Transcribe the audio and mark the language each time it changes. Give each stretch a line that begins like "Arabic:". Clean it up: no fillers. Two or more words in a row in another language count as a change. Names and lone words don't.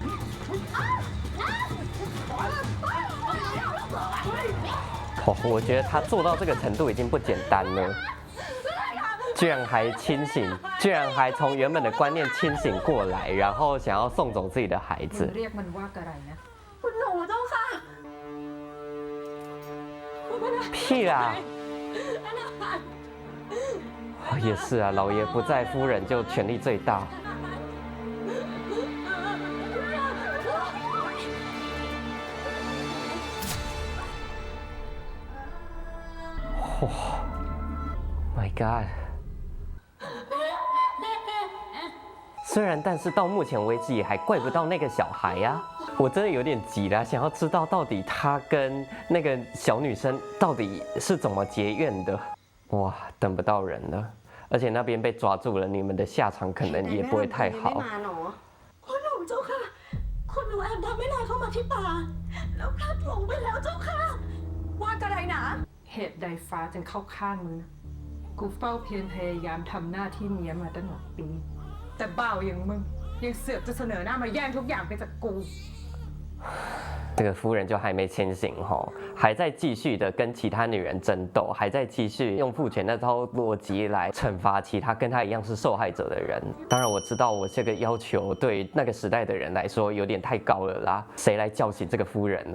Chinese: 哦，我觉得他做到这个程度已经不简单了，居然还清醒，居然还从原本的观念清醒过来，然后想要送走自己的孩
Thai: มึง
Chinese: 子。
Thai: เรียกมันว่าอะไรนะ คุณหนูเจ้าค่ะ
Chinese: 屁啦！哦也是啊，老爷不在，夫人就权力最大。哇、
English: My God！
Chinese: 虽然，但是到目前为止也还怪不到那个小孩呀、我真的有点急了，想要知道到底他跟那个小女生到底是怎么结怨的。哇，等不到人了，而且那边被抓住了，你们的下场可能也不会太好。
Thai: ไม่มาหนอ คุณหนูเจ้าค่ะ คุณหนูแอบทำแม่นายเข้ามาที่ป่า แล้วพลัดหลงไปแล้วเจ้าค่ะ ว่าอะไรนะ เหตุใดฟ้าจึงเข้าข้างมึงนะกูเฝ้าเพียรพยายามทำหน้าที่เนี้ยมาตั้งหลายปี แต่บ่าวอย่างมึงยังเสือกจะเสนอหน้ามาแย่งทุกอย่างไปจากกู
Chinese: 这个夫人就还没清醒吼，还在继续的跟其他女人争斗，还在继续用父权那套逻辑来惩罚其他跟她一样是受害者的人。当然我知道我这个要求对那个时代的人来说有点太高了啦，谁来叫醒这个夫人呢？